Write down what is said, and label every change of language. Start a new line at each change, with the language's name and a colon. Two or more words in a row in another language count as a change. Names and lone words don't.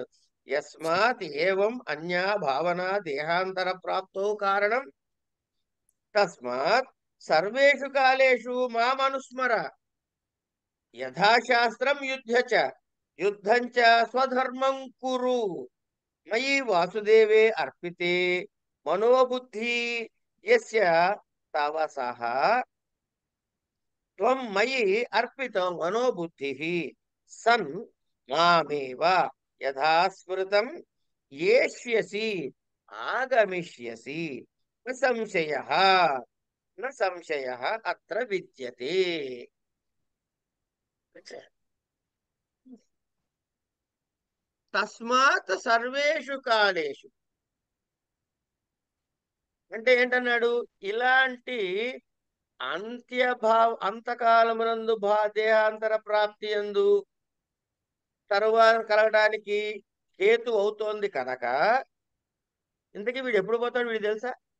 Sanskrit: యస్మాత్ ఏవం అన్యా భావన దేహాంతర ప్రాప్తో కారణం తస్మాత్ సర్వేషు కాలేషు మామనుస్మర యథాశాస్త్రం యుద్ధం చ స్వధర్మం కురు మయి వాసుదేవే అర్పితే మనోబుద్ధి యస్య తవ సహ త్వం మయి అర్పిత మనోబుద్ధి సన్ మామేవ యథా స్మృతం యేష్యసి ఆగమిష్యసి న సంశయః అత్ర విద్యతే. తస్మాత్ సర్వేషు కాలేషు
Telugu: అంటే ఏంటన్నాడు? ఇలాంటి అంతకాలమునందు దేహాంతర ప్రాప్తి యందు తరువాత కలగడానికి హేతు అవుతోంది కనుక, ఇంతకీ వీడు ఎప్పుడు పోతాడు వీడు తెలుసా?